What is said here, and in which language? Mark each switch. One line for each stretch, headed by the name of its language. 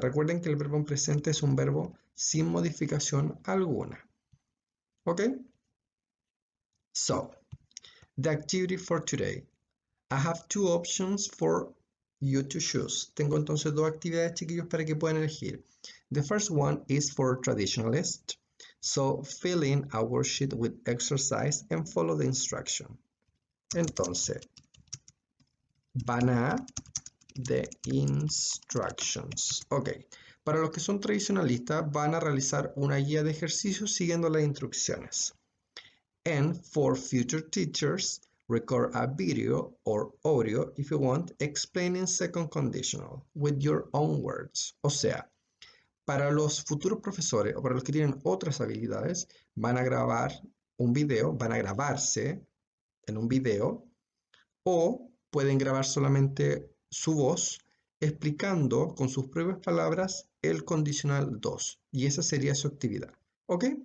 Spanish: Recuerden que el verbo en presente es un verbo sin modificación alguna. ¿Ok?
English: So, the activity for today. I have two options for you to choose.
Spanish: Tengo entonces dos actividades, chiquillos, para que puedan elegir.
English: The first one is for traditionalists. So, fill in a worksheet with exercise and follow the instruction.
Spanish: Entonces, van a
English: the instructions. Ok,
Spanish: Para los que son tradicionalistas, van a realizar una guía de ejercicios siguiendo las instrucciones.
English: And for future teachers, record a video or audio if you want, explaining second conditional with your own words.
Spanish: O sea, para los futuros profesores o para los que tienen otras habilidades, van a grabar un video, van a grabarse en un video o pueden grabar solamente su voz explicando con sus propias palabras el condicional 2 y esa sería su actividad. ¿Ok?